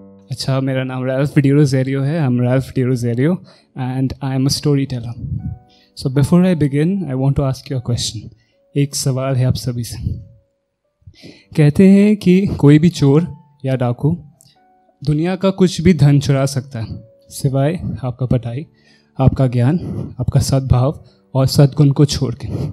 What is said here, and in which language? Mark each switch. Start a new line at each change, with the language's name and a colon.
Hindi: अच्छा, मेरा नाम Ralph Drozario है.
English: I'm Ralph Drozario and I am a storyteller. So before I begin, I want to ask you a question.
Hindi: एक सवाल है आप सभी से. कहते हैं कि कोई भी चोर या डाकू दुनिया का कुछ भी धन चुरा सकता है, सिवाय आपका पढ़ाई, आपका ज्ञान, आपका सद्भाव और सद्गुण को छोड़ के.